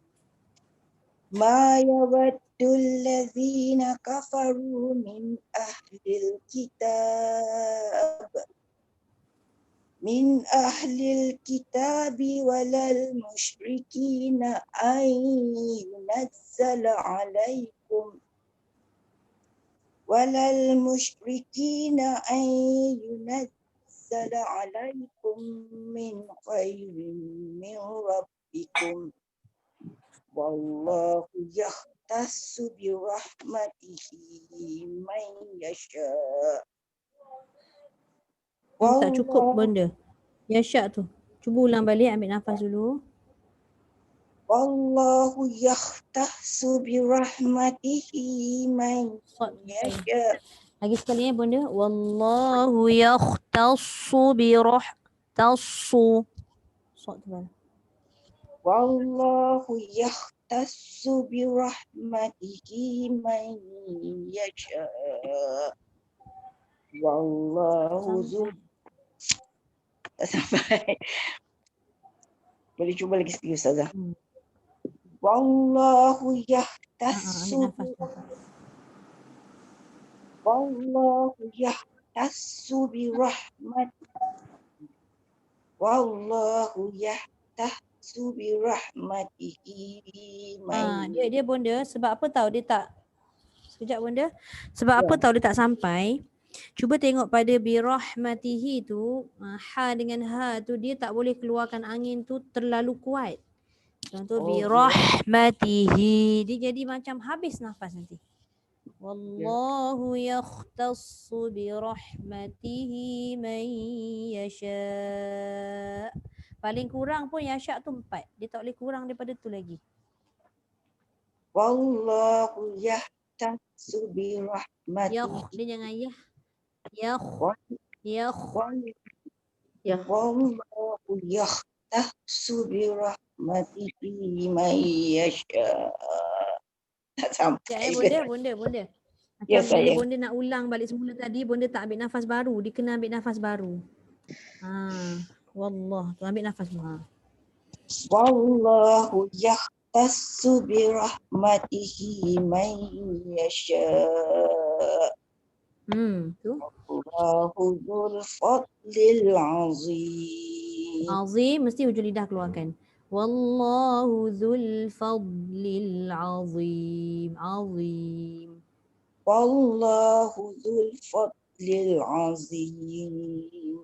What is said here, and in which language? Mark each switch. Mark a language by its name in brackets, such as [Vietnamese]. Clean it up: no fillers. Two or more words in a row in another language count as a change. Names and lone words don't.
[Arabic] ما يود الذين كفروا من أهل الكتاب ولا المشركين أن ينزل عليكم من خير من ربكم. والله يختص برحمته من يشاء. [Malay] Tak cukup Bonda. Yasha tu. Cuba ulang balik, ambil nafas dulu. [Arabic] والله يختص برحمته من يشاء. [Malay] Lagi sekali ya Bonda. [Arabic] والله يختص برحتص. [Malay] Sok tu kan. [Arabic] والله يختص برحمته من يشاء. والله ذو. [Malay] Tak sampai. Boleh cuba lagi sekali Ustazah. [Arabic] والله يختص. والله يختص برحمته. والله يختص برحمته. [Malay] Dia Bonda, sebab apa tahu dia tak. Sekejap Bonda. Sebab apa tahu dia tak sampai. Cuba tengok pada [Arabic] برحمته [Malay] tu, ha dengan ha tu dia tak boleh keluarkan angin tu terlalu kuat. [Arabic] Contoh برحمته, [Malay] dia jadi macam habis nafas nanti. [Arabic] والله يختص برحمته من يشاء. [Malay] Paling kurang pun yasha tu 4. Dia tak boleh kurang daripada tu lagi. [Arabic] والله يختص برحمته. [Malay] Dia jangan yah. [Arabic] والله يختص برحمته من يشاء. [Malay] Tak sampai. Bonda. Macam Ya, bila saya. Bonda nak ulang balik semula tadi, Bonda tak ambil nafas baru. Dia kena ambil nafas baru. Wallah. Tu ambil nafas semua. [Arabic] والله يختص برحمته من يشاء. [Malay] Tu. [Arabic] الله ذو الفضل العظيم. [Malay] Azim mesti hujung lidah keluarkan. [Arabic] والله ذو الفضل العظيم. [Malay] Azim. [Arabic] والله ذو الفضل العظيم.